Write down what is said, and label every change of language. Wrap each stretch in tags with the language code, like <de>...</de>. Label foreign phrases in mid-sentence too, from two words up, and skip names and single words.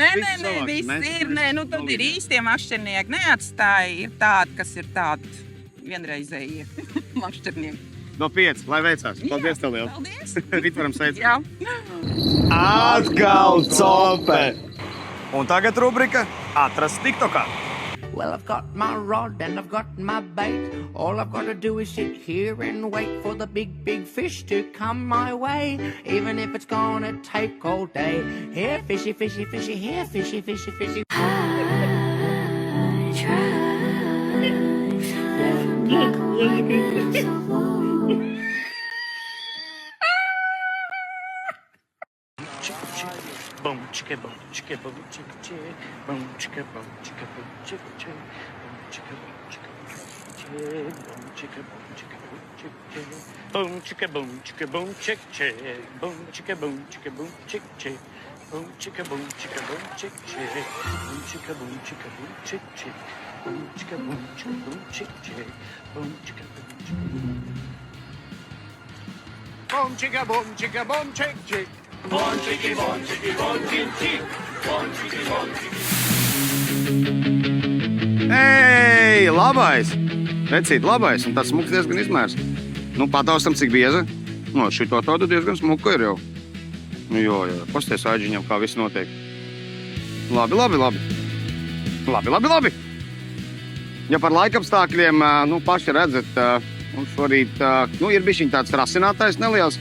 <lv>viss ir, tad ir īstie makšķernieki, neatstāja, ir tādi, kas ir tādi vienreizējie makšķernieki. No 5, lai veicās. Paldies tev lielu. Paldies. Ritvaram sveicu. Jā. Atkal cope. Un tagad rubrika Atrast TikTokā.</lv> <en>Well, I've got my rod and I've got my bait. All I've got to do is sit here and wait for the big, big fish to come my way, even if it's gonna take all day. Here, fishy, fishy, fishy, here, fishy, fishy, fishy. Boom, chicka, boom, chicka, boom, chicka, chicka, boom, chicka, boom, chicka, boom, chicka, chicka, boom, chicka, boom, chicka, boom, chicka, boom, chicka, boom, chicka, chicka, boom, chicka, boom, chicka, boom, chicka, chicka, boom, chicka, boom, chicka, boom, chicka, chicka, boom, chicka, boom, chicka, boom, chicka, chicka, boom, chicka, boom, chicka, boom, chicka, chicka, boom, chicka, boom, chicka, boom, chicka, boom, chicka, boom, chicka, chicka.</en> <lv>Ei, labais! Vecīt, labais, un tāds smuks diezgan izmērs. Nu, pataustam, cik bieza. No, šito tādu diezgan smuka ir jau. Nu, jo, pasties āģiņam, kā viss notiek. Labi, labi, labi. Labi, labi, labi. Ja par laikapstākļiem, nu, paši redzat, šorīt, nu, ir bišķiņ tāds rasinātais neliels.</lv>